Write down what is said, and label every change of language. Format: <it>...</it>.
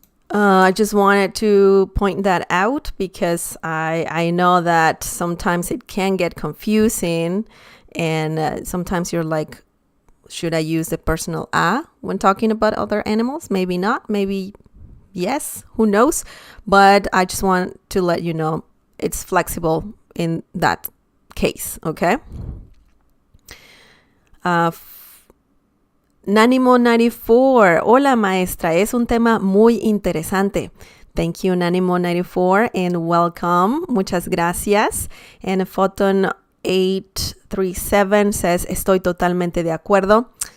<en>I just wanted to point that out because I know that sometimes it can get confusing and sometimes you're like, should I use the personal a when talking about other animals? Maybe not, maybe yes, who knows? But I just want to let you know it's flexible in that case, okay?</en> <es>Nanimo94, hola maestra, es un tema muy interesante.</es> <en>Thank you, Nanimo94, and welcome.</en> <es>Muchas gracias.</es> <en>And Photon 837 says,</en> <es>estoy totalmente de acuerdo.</es>